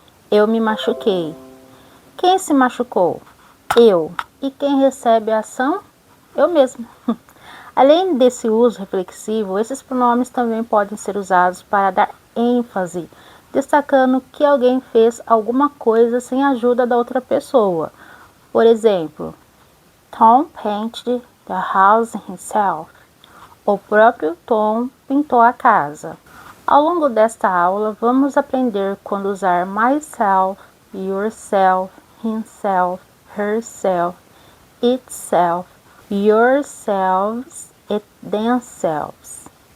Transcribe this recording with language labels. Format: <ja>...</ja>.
<pt>Eu me machuquei. Quem se machucou? Eu. E quem recebe a ação? Eu mesmo. Além desse uso reflexivo, esses pronomes também podem ser usados para dar ênfase, destacando que alguém fez alguma coisa sem a ajuda da outra pessoa. Por exemplo,</pt> <en>Tom painted the house himself.</en> <pt>O próprio Tom pintou a casa. Ao longo desta aula, vamos aprender quando usar myself, yourself, himself, herself, itself, yourselves e themselves.</pt>